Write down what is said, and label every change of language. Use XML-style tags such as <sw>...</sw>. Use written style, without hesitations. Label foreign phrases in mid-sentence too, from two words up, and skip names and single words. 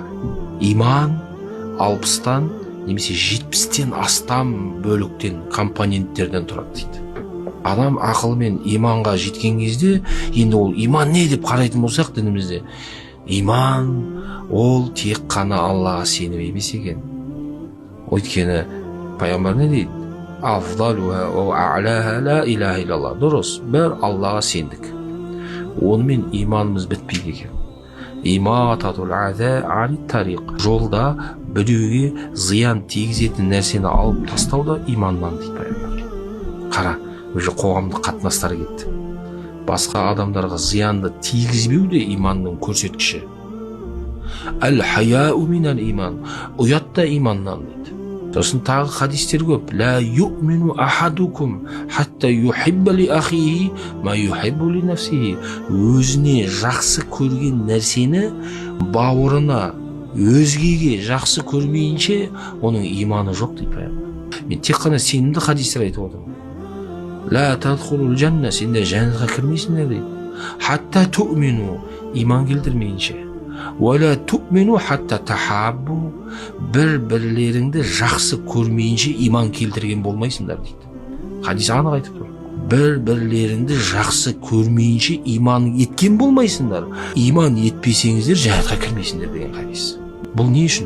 <kk>Иман 60-тан немесе 70-тен астам бөліктен, компоненттерден тұрады дейді. Адам ақылымен иманға жеткен кезде, енді ол иман не деп қарайтын болсақ дінімізде, иман ол тек қана Аллаға сеніп емес екен. Өйткені пайғамбар не дейді?</kk> <ar>أفضلها وأعلاها لا إله إلا الله.</ar> <kk>Дұрыс, бір Аллаға сендік. Онымен иманымыз бітпейді екен.</kk> <ar>إماطة الأذى عن الطريق.</ar> <kk>Жолда біреуге зиян тигізетін нәрсені алып тастау да иманнан дейді пайғамбар. Қара, уже қоғамдық қатынастар кетті. Басқа адамдарға зиянды тигізбеу де иманның көрсеткіші.</kk> <ar>الحياء من الإيمان.</ar> <kk>Ұят та иманнан дейді. Сосын тағы хадистер көп.</kk> <ar>لا يؤمن أحدكم حتى يحب لأخيه ما يحب لنفسه.</ar> <kk>Өзіне жақсы көрген нәрсені бауырына, өзгеге жақсы көрмейінше оның иманы жоқ дейді пайғамбар. Мен тек қана сенімді хадистер айтып отырмын.</kk> <ar>لا تدخلون الجنة,</ar> <kk>сендер жәннатқа кірмейсіңдер дейді.</kk> <ar>حتى تؤمنوا,</ar> <kk>иман келтірмейінше.</kk> <ar>ولا تؤمنوا حتى تحابوا,</ar> <kk>бір-бірлеріңді жақсы көрмейінше иман келтірген болмайсыңдар дейді. Хадис анық айтып тұр. Бір-бірлеріңді жақсы көрмейінше иман еткен болмайсыңдар. Иман етпесеңіздер жәннатқа кірмейсіңдер деген хадис. Бұл не үшін?</kk>